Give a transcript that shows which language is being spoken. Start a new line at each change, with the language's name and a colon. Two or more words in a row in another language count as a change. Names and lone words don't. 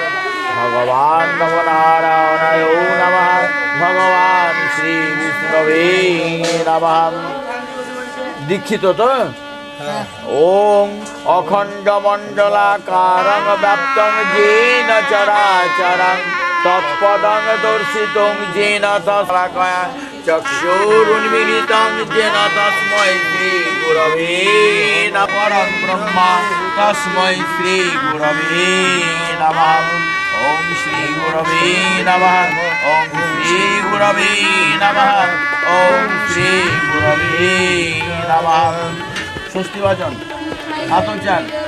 Sanskrit: ভগবান নমো নারায়ণায় নমঃ। ভগবান শ্রী বিষ্ণবে নমঃ। দীক্ষিত তো? ওম অখণ্ড মণ্ডলাকারং ব্যাপ্তং যেন চরাচরং তৎপদং দর্শিতং যেন তস্মাৎ চক্ষুরুন্মিলিতং যেন তস্मै শ্রী গুরবে নমঃ। পরম ব্রহ্মা তস্मै শ্রী গুরবে নমঃ। ওম শ্রী গুরবে নমঃ। ওম শ্রী গুরবে নমঃ। ওম শ্রী গুরবে নমঃ। ষষ্ঠী বাচন আতচান।